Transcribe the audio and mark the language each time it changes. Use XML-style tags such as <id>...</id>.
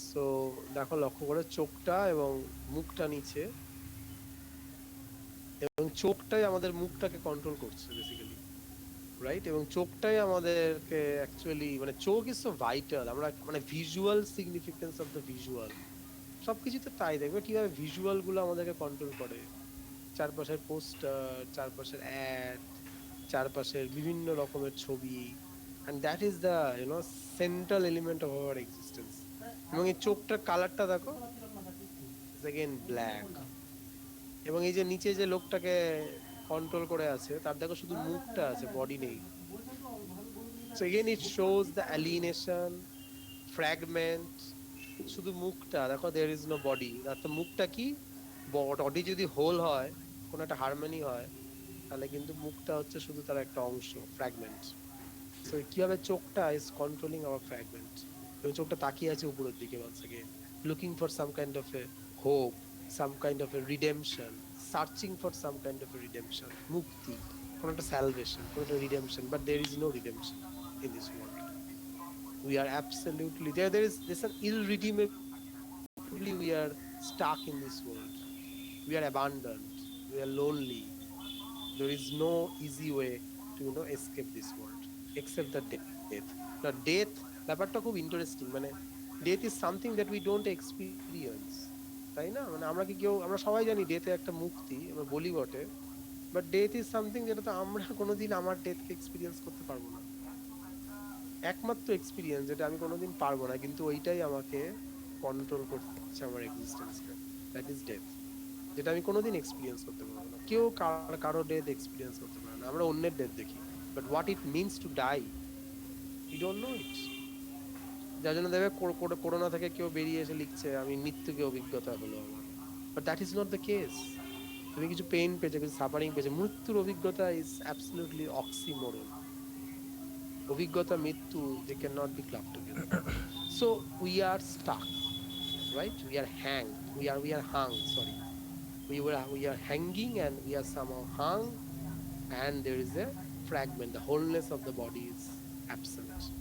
<bn>So দেখো লক্ষ্য করে চোখটা এবং মুখটা নিচে, এবং চোখটাই আমাদের মুখটাকে কন্ট্রোল করছে বেসিক্যালি, রাইট? এবং চোখটাই আমাদেরকে অ্যাকচুয়ালি, মানে চোখ</bn> <en>Is so vital.</en> <bn>আমরা মানে</bn> <en>visual significance of the visual,</en> <bn>সবকিছুতে তাই দেখবে কিভাবে ভিজুয়াল গুলো আমাদেরকে কন্ট্রোল করে। চারপাশের পোস্টার, চারপাশের অ্যাড, চারপাশের বিভিন্ন রকমের ছবি,</bn> <en>and that is the, you know, central element of our existence.</en> <bn>এবং এই চোখটার কালারটা দেখো,</bn> <en>is again black,</en> <bn>এবং এই যে নিচে যে লোকটাকে কন্ট্রোল করে আছে তার দেখো শুধু মুখটা আছে, বডি নেই।</bn> <en>so again it shows the alienation, fragment,</en> <bn>শুধু মুখটা দেখো,</bn> <en>there is no body।</en> <bn>আর তো মুখটা কি, বডি যদি হোল হয়, কোনো একটা হারমোনি হয়, তাহলে কিন্তু মুখটা হচ্ছে শুধু তার একটা অংশ, ফ্র্যাগমেন্ট। সো কিভাবে চোখটা ইজ কন্ট্রোলিং আওয়ার ফ্র্যাগমেন্ট, এবং চোখটা তাকিয়ে আছে উপরের দিকে,</bn> <en>once again looking for some kind of a hope, some kind of a redemption, searching for some kind of a redemption,</en> <bn>মুক্তি, কোনো একটা</bn> <en>salvation, কোনো একটা redemption, but there is no redemption in this world. We are absolutely there is this an irredeemably, we are stuck in this world, we are abandoned, we are lonely, there is no easy way to, you know, escape this world except the death. Now death</en> <bn>ব্যাপারটা খুব interesting, মানে</bn> <en>death is something that we don't experience,</en> <bn>তাই না? মানে আমরা সবাই জানি ডেথে একটা মুক্তি, আমরা বলি বটে,</bn> <en>but death is something</en> <bn>যেটা তো আমরা কোনোদিন আমার ডেথকে এক্সপিরিয়েন্স করতে পারবো না। একমাত্র এক্সপিরিয়েন্স যেটা আমি কোনোদিন পারবো না, কিন্তু ওইটাই আমাকে কন্ট্রোল করছে আমার এক্সিস্টেন্সকে,</bn> <en>that is death,</en> <bn>যেটা আমি কোনোদিন এক্সপিরিয়েন্স করতে পারবো না। কেউ কারো ডেথ এক্সপিরিয়েন্স করতে পারে না, আমরা অন্যের ডেথ দেখি,</bn> <en>But what it means to die, we don't know it.</en> <bn>যার জন্য দেখবে করোনা থেকে কেউ বেরিয়ে এসে লিখছে আমি মৃত্যুকে অভিজ্ঞতা হলো আমার,</bn> <en>But that is not the case.</en> <bn>তুমি কিছু পেইন পেয়েছো, কিছু সাফারিং পেয়েছো, মৃত্যুর অভিজ্ঞতা</bn> <en>Is absolutely oxymoron.</en> <bn>অভিজ্ঞতা মৃত্যু,</bn> <en>they cannot be clubbed together. So we are stuck, right? We are hung, sorry. We are hanging, and we are somehow hung, and there is a fragment, the wholeness of the body is absent.</en>